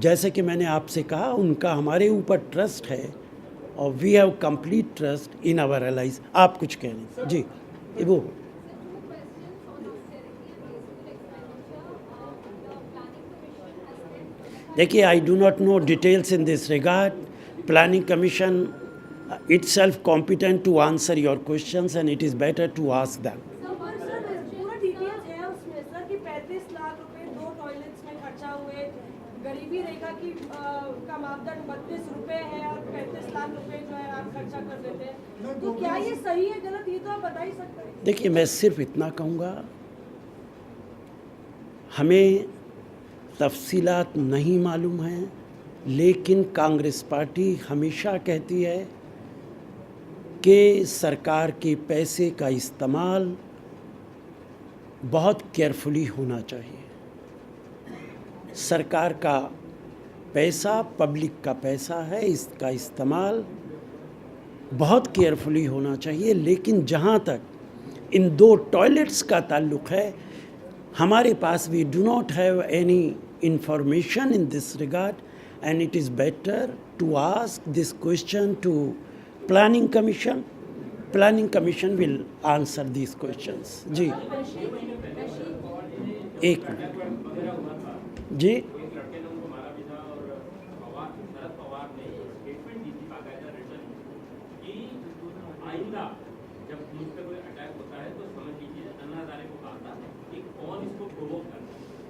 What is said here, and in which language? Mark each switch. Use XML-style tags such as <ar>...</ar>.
<hi>जैसे कि मैंने आपसे कहा, उनका हमारे ऊपर ट्रस्ट है और</hi> <en>We have complete trust in our allies.</en> <hi>आप कुछ कह रहे हैं? जी, वो देखिए,</hi> <en>I do not know details in this regard.</en> <hi>Planning commission</hi> <en>itself competent to answer your questions and it is better to ask them.</en> <hi>पूरा डिटेल्स है उसमें सर कि 35 लाख रुपए 2 टॉयलेट्स में खर्चा हुए, गरीबी रेखा की का मापदंड 32 रुपए है और 35 लाख रुपए जो है आप खर्चा कर देते हैं। तो क्या ये सही है गलत, ये तो आप बता ही सकते हैं। देखिए, मैं सिर्फ इतना कहूँगा, हमें तफसीलात नहीं मालूम हैं, लेकिन कांग्रेस पार्टी हमेशा कहती है कि सरकार के पैसे का इस्तेमाल बहुत केयरफुली होना चाहिए। सरकार का पैसा पब्लिक का पैसा है, इसका इस्तेमाल बहुत केयरफुली होना चाहिए। लेकिन जहाँ तक इन 2 टॉयलेट्स का ताल्लुक़ है, हमारे पास</hi> <en>We do not have any information in this regard and it is better to ask this question to planning commission. Planning commission will answer these questions.</en> <hi>जी, एक मिनट जी। एक लड़के ने उनको मारा भी था और शरद पवार ने स्टेटमेंट दी थी बाकायदा रिटर्न कि आइंदा जब मुझ पर कोई अटैक होता है तो समझ लीजिए अन्ना हजारे को कहा था कि कौन इसको प्रोवोक करता है।</hi>